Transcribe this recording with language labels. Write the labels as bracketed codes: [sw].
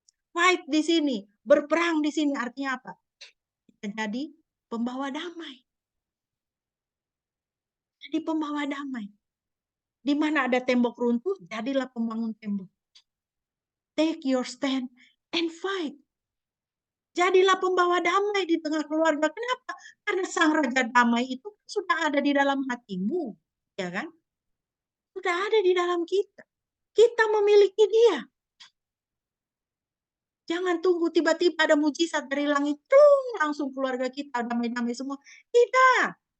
[id] Fight di sini, berperang di sini artinya apa? Kita jadi pembawa damai. Jadi pembawa damai. Di mana ada tembok runtuh, jadilah pembangun tembok. [en] Take your stand and fight. [id] Jadilah pembawa damai di tengah keluarga. Kenapa? Karena Sang Raja Damai itu sudah ada di dalam hatimu, ya kan? Sudah ada di dalam kita. Kita memiliki Dia. Jangan tunggu tiba-tiba ada mujizat dari langit, langsung keluarga kita damai-damai semua. Tidak.